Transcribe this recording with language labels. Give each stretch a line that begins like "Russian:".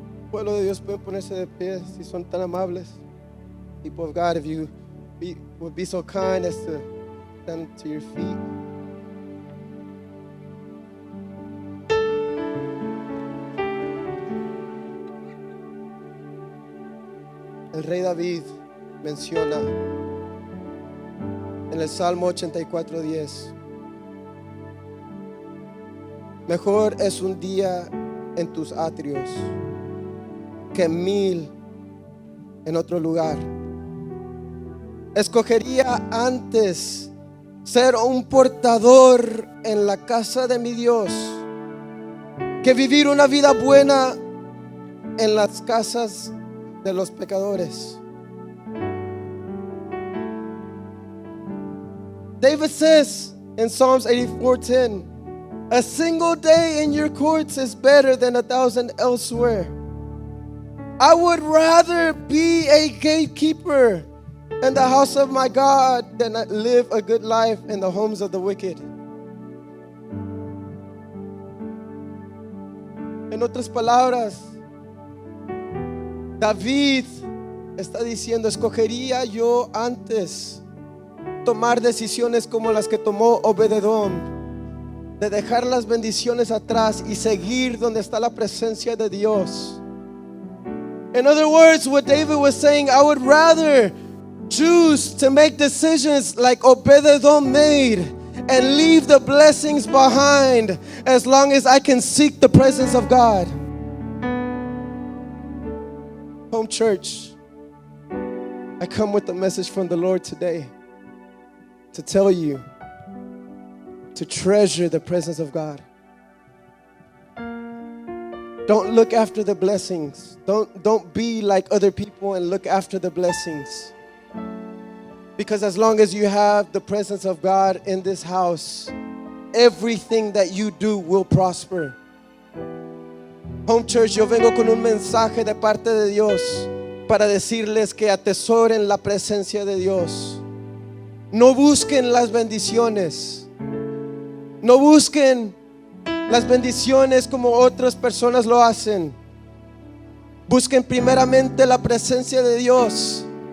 Spanish: Pueblo de Dios, pueden ponerse de pie si son tan amables.
English: People of God, if you would be so kind as to stand to your feet.
Spanish: El rey David menciona en el Salmo 84:10: mejor es un día en tus atrios que 1000 en otro lugar. Escogería antes ser un portador en la casa de mi Dios que vivir una vida buena en las casas de los pecadores.
English: David says in Psalms 84:10, a single day in your courts is better than 1,000 elsewhere. I would rather be a gatekeeper in the house of my God than live a good life in the homes of the wicked.
Spanish: En otras palabras, David está diciendo: escogería yo antes tomar decisiones como las que tomó Obed-Edom, de dejar las bendiciones atrás y seguir donde está la presencia de Dios.
English: In other words, what David was saying, I would rather choose to make decisions like Obed-Edom made and leave the blessings behind as long as I can seek the presence of God. Home Church, I come with a message from the Lord today to tell you to treasure the presence of God. Don't look after the blessings. Don't be like other people and look after the blessings. Because as long as you have the presence of God in this house, everything that you do will prosper.
Spanish: Home Church, yo vengo con un mensaje de parte de Dios para decirles que atesoren la presencia de Dios. No busquen las bendiciones. No busquen las bendiciones como otras personas lo hacen. Busquen primeramente la presencia de Dios.